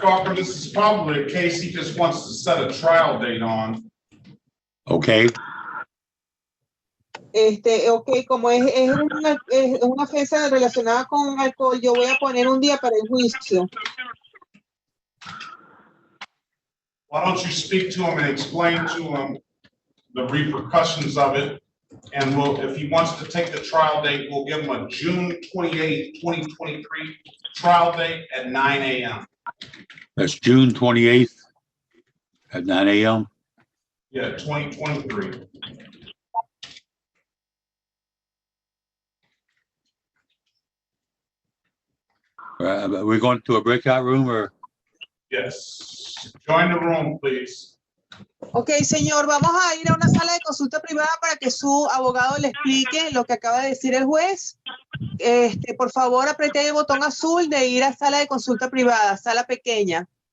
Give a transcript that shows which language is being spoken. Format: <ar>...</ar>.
<en>Parker, this is probably a case he just wants to set a trial date on. Okay.</en> <es>Ok, como es una ofensa relacionada con alcohol, yo voy a poner un día para el juicio.</es> <en>Why don't you speak to him and explain to him the repercussions of it? And if he wants to take the trial date, we'll give him a June 28th, 2023 trial date at 9 a.m. That's June 28th at 9 a.m. Yeah, 2023. We're going to a breakout room or? Yes. Join the room, please.</en> <es>Ok, señor, vamos a ir a una sala de consulta privada para que su abogado le explique lo que acaba de decir el juez. Por favor, apriete el botón azul de ir a sala de consulta privada, sala pequeña.</es>